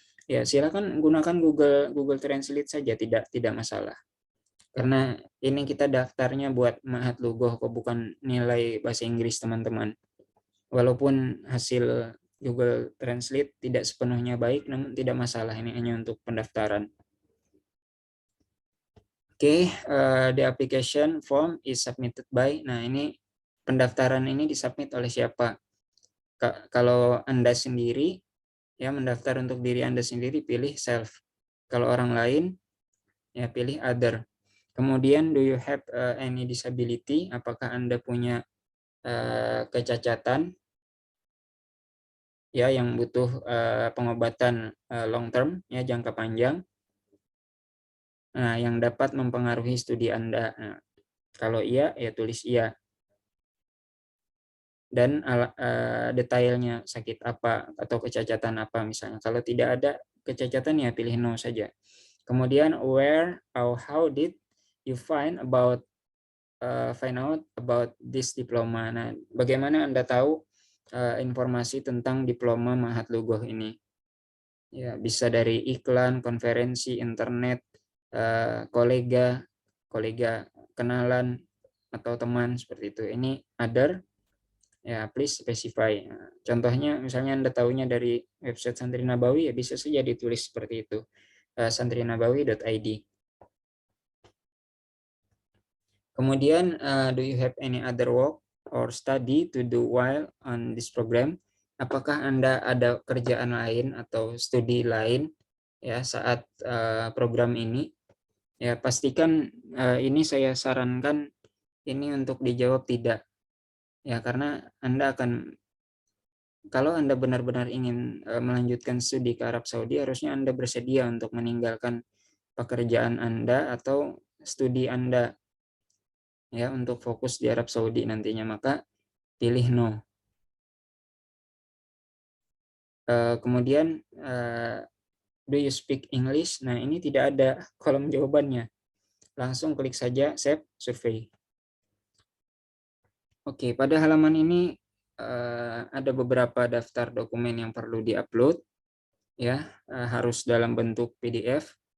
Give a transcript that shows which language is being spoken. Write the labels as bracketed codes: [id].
[id] Ya, silakan gunakan Google Translate saja, tidak masalah. Karena ini kita daftarnya buat Ma'had Lughoh kok, bukan nilai bahasa Inggris, teman-teman. Walaupun hasil Google Translate tidak sepenuhnya baik, namun tidak masalah, ini hanya untuk pendaftaran. [en] Oke, the application form is submitted by. [id] Nah, ini pendaftaran ini disubmit oleh siapa? Kalau Anda sendiri, ya mendaftar untuk diri Anda sendiri, pilih self. Kalau orang lain, ya pilih other. [en] Kemudian, do you have any disability? [id] Apakah Anda punya kecacatan ya yang butuh pengobatan [en] long term, [id] ya jangka panjang, nah yang dapat mempengaruhi studi Anda. Nah, kalau iya, ya tulis iya. Dan detailnya sakit apa atau kecacatan apa misalnya. Kalau tidak ada kecacatan, ya pilih no saja. [en] Kemudian, where or how did you find out about this diploma? [id] Nah, bagaimana Anda tahu informasi tentang diploma Ma'had Lughoh ini? Ya, bisa dari iklan, konferensi, internet, kolega kenalan atau teman, seperti itu. Ini other, ya [en] please specify. [id] Nah, contohnya misalnya Anda tahunya dari website Santri Nabawi, ya bisa saja ditulis seperti itu, santrinabawi.id. [en] Kemudian, do you have any other work or study to do while on this program? [id] Apakah Anda ada kerjaan lain atau studi lain ya saat program ini? Ya, pastikan ini saya sarankan ini untuk dijawab tidak. Ya, karena Anda akan, kalau Anda benar-benar ingin melanjutkan studi ke Arab Saudi, harusnya Anda bersedia untuk meninggalkan pekerjaan Anda atau studi Anda ya untuk fokus di Arab Saudi nantinya, maka pilih no. [en] Kemudian, do you speak English? [id] Nah, ini tidak ada kolom jawabannya. Langsung klik saja save survey. Oke, pada halaman ini ada beberapa daftar dokumen yang perlu diupload, ya, harus dalam bentuk PDF.